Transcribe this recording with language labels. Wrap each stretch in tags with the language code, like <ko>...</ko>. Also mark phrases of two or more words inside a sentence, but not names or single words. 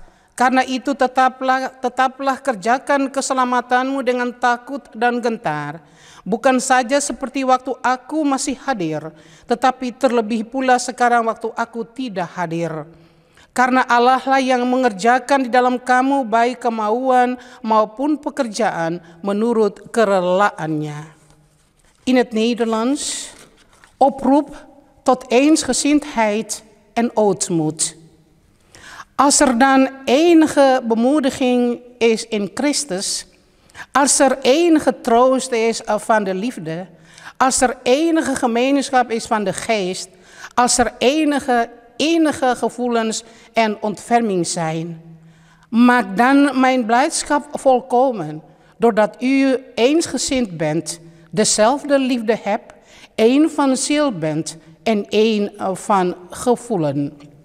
<id>Karena itu tetaplah kerjakan keselamatanmu dengan takut dan gentar, bukan saja seperti waktu aku masih hadir, tetapi terlebih pula sekarang waktu aku tidak hadir. Karena Allah lah yang mengerjakan di dalam kamu baik kemauan maupun pekerjaan menurut kerelaannya.</id> <nl>In het Nederlands: oproep tot eensgezindheid en ootmoed. Als er dan enige bemoediging is in Christus, als er enige troost is van de liefde, als er enige gemeenschap is van de geest, als er enige gevoelens en ontferming zijn, maak dan mijn blijdschap volkomen, doordat u eensgezind bent, dezelfde liefde hebt, één van ziel bent en één van gevoelen.</nl>